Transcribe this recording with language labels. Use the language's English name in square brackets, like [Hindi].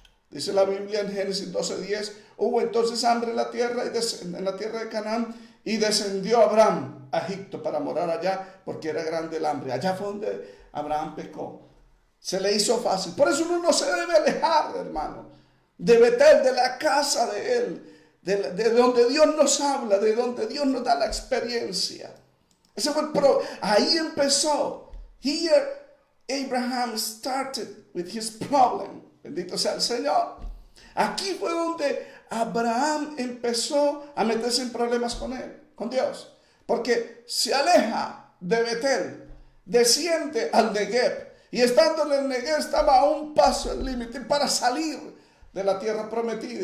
[Spanish] Dice la Biblia en Génesis 12:10, hubo entonces hambre en la tierra de Canaán, y descendió Abraham a Egipto para morar allá, porque era grande el hambre. Allá fue donde Abraham pecó. Se le hizo fácil. Por eso uno no se debe alejar, hermano, de Betel, de la casa de él, de donde Dios nos habla, de donde Dios nos da la experiencia. Ese fue ahí empezó. [English] Here Abraham started with his problem. [Spanish] Bendito sea el Señor. Aquí fue donde Abraham empezó a meterse en problemas con él, con Dios. Porque se aleja de Betel, desciende al Negev. Y estando en el Negev estaba a un paso del límite para salir de la tierra prometida.